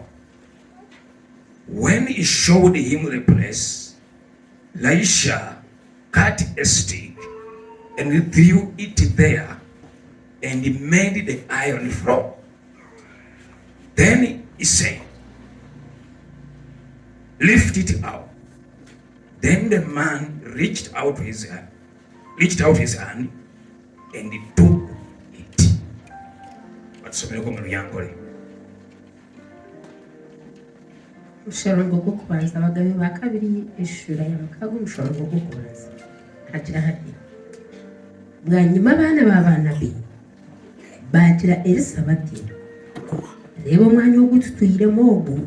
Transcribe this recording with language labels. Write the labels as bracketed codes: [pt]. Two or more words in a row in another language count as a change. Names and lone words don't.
[en] When he showed him the place, Elisha cut a stick and threw it there and made the iron floor. Then he said, "Lift it out." Then the man reached out his hand and he took it. [nyn] Batusomereko mu Luyankole. Omushorongo gw'okubanza abagabi ba kabiri eshura ya mukaaga omushorongo gw'okubanza hagira hati bwanyuma abaana b'abaana be bagira Elisa bati, "Reeba omwanya ogu tutwiremu ogu